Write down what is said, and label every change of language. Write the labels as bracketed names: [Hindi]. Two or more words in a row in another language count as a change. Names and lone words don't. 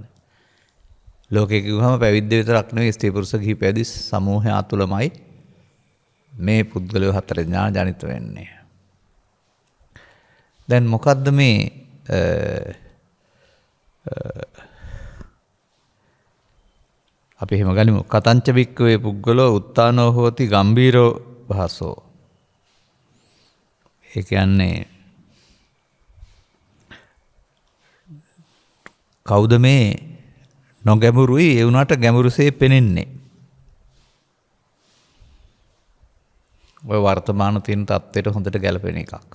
[Sinhala] ලෝකේ කිව්වම පැවිද්ද විතරක් නෙවෙයි, ස්ත්‍රී පුරුෂ ගිහි පැවිදි සමූහය අතුලමයි මේ පුද්ගලයෝ 4 දෙනා ජනිත වෙන්නේ. දැන් මොකද්ද මේ අපි එහෙම ගනිමු. [Pali] කතංච වික්කවේ පුද්ගලෝ උත්තානෝ හෝති ගම්බීරෝ භාසෝ. [Sinhala] ඒ කියන්නේ කවුද මේ නොගැඹුරුයි ඒ වුණාට ගැඹුරුසේ පෙනෙන්නේ? ඔය වර්තමාන තියෙන තත්ත්වයට හොඳට ගැලපෙන එකක්.